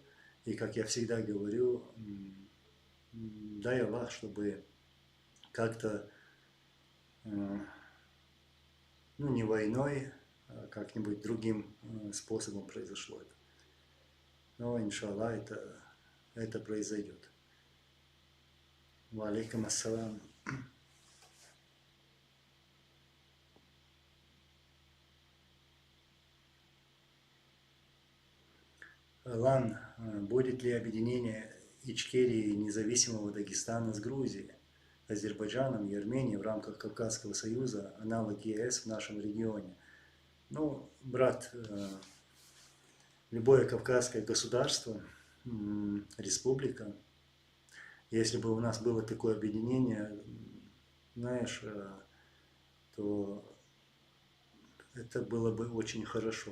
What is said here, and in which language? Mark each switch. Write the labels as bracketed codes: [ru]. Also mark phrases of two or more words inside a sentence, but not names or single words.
[ru] И, как я всегда говорю, дай Аллах, чтобы как-то, ну, не войной, а как-нибудь другим способом произошло это. Но, иншаллах, это произойдет. [ar] وعليكم السلام. [ru] Лан, будет ли объединение Ичкерии и независимого Дагестана с Грузией, Азербайджаном и Арменией в рамках Кавказского союза, аналог ЕС в нашем регионе? Ну, брат, любое кавказское государство, республика, если бы у нас было такое объединение, знаешь, то это было бы очень хорошо.